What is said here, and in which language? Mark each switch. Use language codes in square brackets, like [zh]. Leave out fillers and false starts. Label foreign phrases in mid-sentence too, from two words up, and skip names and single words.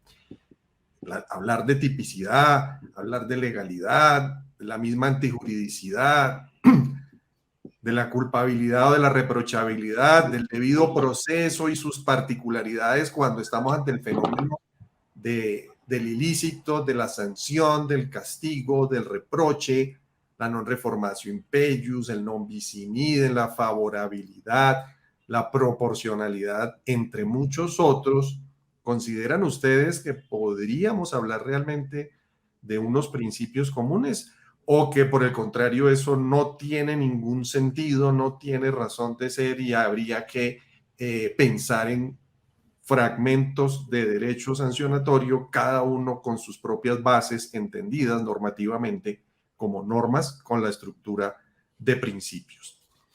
[es] Hablar de tipicidad, hablar de legalidad, de la misma antijuridicidad, de la culpabilidad o de la reprochabilidad, del debido proceso y sus particularidades cuando estamos ante el fenómeno del ilícito, de la sanción, del castigo, del reproche, la [la] non reformatio in peius, [es] el [la] non bis in idem, [es] la favorabilidad, la proporcionalidad, entre muchos otros. ¿Consideran ustedes que podríamos hablar realmente de unos principios comunes o que por el contrario eso no tiene ningún sentido, no tiene razón de ser y habría que pensar en fragmentos de derecho sancionatorio, cada uno con sus propias bases entendidas normativamente como normas con la estructura de principios?